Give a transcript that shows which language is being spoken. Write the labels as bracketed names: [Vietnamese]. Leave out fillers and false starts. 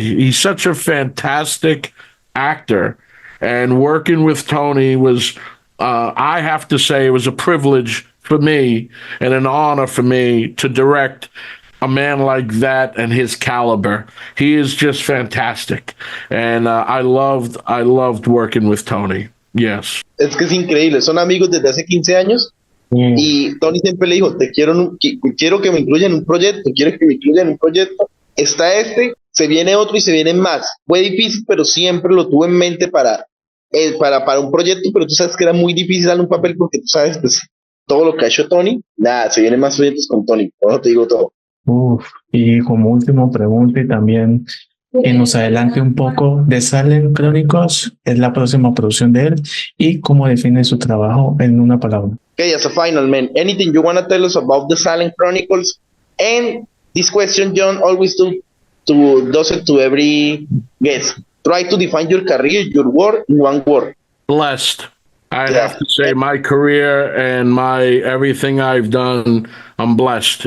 [English] He's such a fantastic actor, and working with Tony was, I have to say, it was a privilege for me and an honor for me to direct a man like that and his caliber. He is just fantastic, and I loved working with Tony. Yes. [Spanish] Es que es increíble, son amigos desde hace 15 años y Tony siempre le dijo, quiero que me incluyan en un proyecto, quiero que me incluyan en un proyecto. Está se viene otro y se vienen más. Fue difícil, pero siempre lo tuve en mente para un proyecto, pero tú sabes que era muy difícil darle un papel porque tú sabes, pues, todo lo que ha hecho Tony, nada, se vienen más proyectos con Tony, no te digo todo. Y como última pregunta y también que nos adelante un poco de Salem Chronicles, es la próxima producción de él y cómo define su trabajo en una palabra. [English] Okay, as a final, man, anything you want to tell us about the Salem Chronicles? And this question, John, always does it to every guest. Try to define your career, your work in one word. Blessed. I'd have to say my career and my everything I've done, I'm blessed.